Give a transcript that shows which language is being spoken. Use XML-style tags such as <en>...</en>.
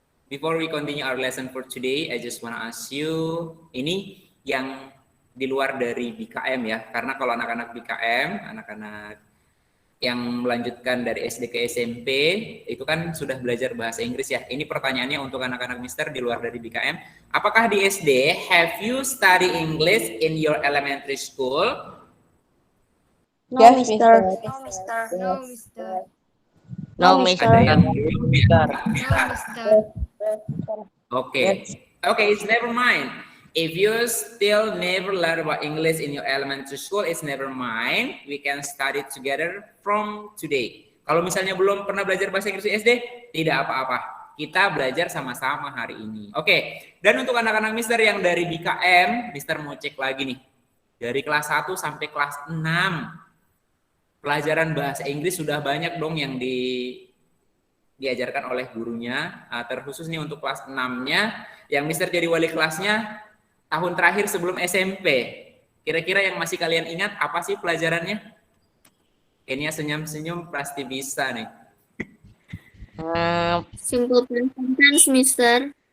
<en>Before we continue our lesson for today, I just wanna ask you,</en> <id>ini yang di luar dari BKM ya, karena kalau anak-anak BKM, anak-anak yang melanjutkan dari SD ke SMP, itu kan sudah belajar bahasa Inggris ya. Ini pertanyaannya untuk anak-anak Mister di luar dari BKM. Apakah di SD,</id> <en>have you study English in your elementary school? No, Yes, Mister. Mister. No, Mister. No, Mister. No, Mister.</en> <id>Ada yang belum ya?</id> <en>No, Mister. Oke, it's never mind. If you still never learn about English in your elementary school, it's never mind. We can study together from today.</en> <id>Kalau misalnya belum pernah belajar bahasa Inggris di SD, tidak apa-apa. Kita belajar sama-sama hari ini. Oke, dan untuk anak-anak Mister yang dari BKM, Mister mau cek lagi nih. Dari kelas 1 sampai kelas 6. Pelajaran bahasa Inggris sudah banyak dong yang diajarkan oleh gurunya. Terkhusus nih untuk kelas 6-nya, yang Mister jadi wali kelasnya tahun terakhir sebelum SMP. Kira-kira yang masih kalian ingat apa sih pelajarannya? Kayaknya senyum-senyum pasti bisa nih.</id> <en>Simple present tense, Mister.</en>